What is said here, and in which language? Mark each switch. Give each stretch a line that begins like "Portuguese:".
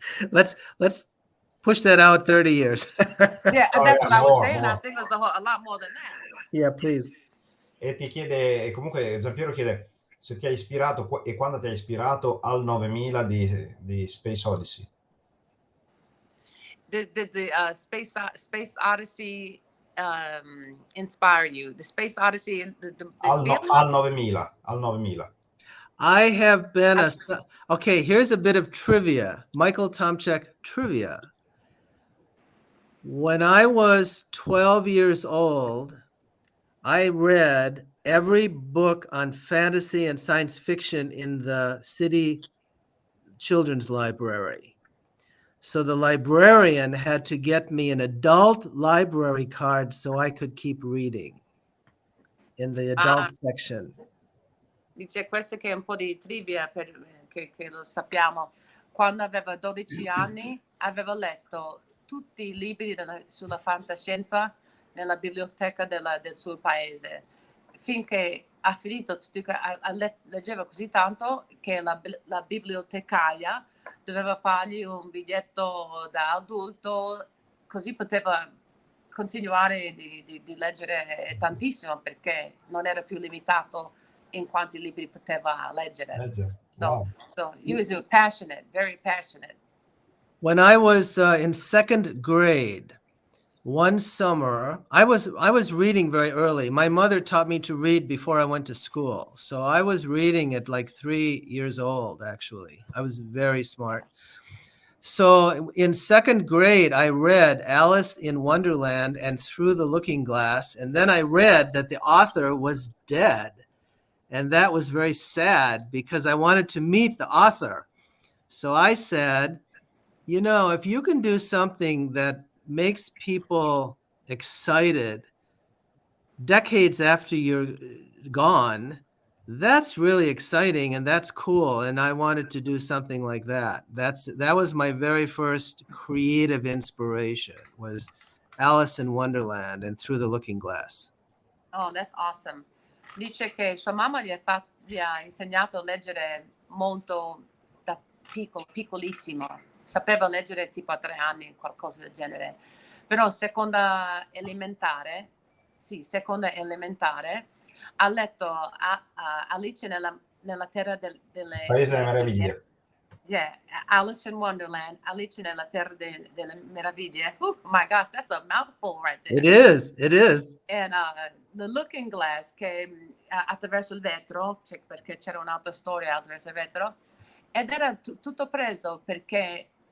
English: Let's push that out 30 years. Yeah, that's what I was saying. More. I think it's a lot more than that. Yeah, please.
Italian: E ti chiede, e comunque Giampiero chiede se ti ha ispirato e quando ti ha ispirato al 9000 di Space Odyssey.
English: The Space Odyssey inspire you? The Space Odyssey, the
Italian: al 9000.
English: I have been okay, here's a bit of trivia. Michael Tomczyk trivia. When I was 12 years old, I read every book on fantasy and science fiction in the city children's library. So the librarian had to get me an adult library card so I could keep reading. in the adult section.
Italian: Dice questo che è un po' di trivia che lo sappiamo. Quando aveva 12 anni aveva letto tutti i libri sulla fantascienza nella biblioteca del suo paese, finché ha finito leggeva così tanto che la bibliotecaria doveva fargli un biglietto da adulto, così poteva continuare di leggere tantissimo, perché non era più limitato in quanti libri poteva leggere.
English: Wow. So he was passionate, very passionate. When I was in 2nd grade, one summer, I was reading very early. My mother taught me to read before I went to school. So I was reading at like 3 years old, actually. I was very smart. So in 2nd grade, I read Alice in Wonderland and Through the Looking Glass. And then I read that the author was dead. And that was very sad because I wanted to meet the author. So I said, you know, if you can do something that makes people excited decades after you're gone, that's really exciting and that's cool. And I wanted to do something like that. That was my very first creative inspiration, was Alice in Wonderland and Through the Looking Glass. Oh, that's awesome.
Italian: Dice che sua mamma gli ha insegnato a leggere molto da piccolissimo. Sapeva leggere tipo a 3 anni, qualcosa del genere. Però seconda elementare, ha letto Alice nella Terra delle Paese delle Meraviglie.
English: Yeah, Alice in Wonderland,
Italian: Alice nella Terra delle Meraviglie.
English: Oh my gosh, that's a mouthful right there. It is.
Italian: And The Looking Glass, che attraverso il vetro, perché c'era un'altra storia attraverso il vetro, ed era tutto preso perché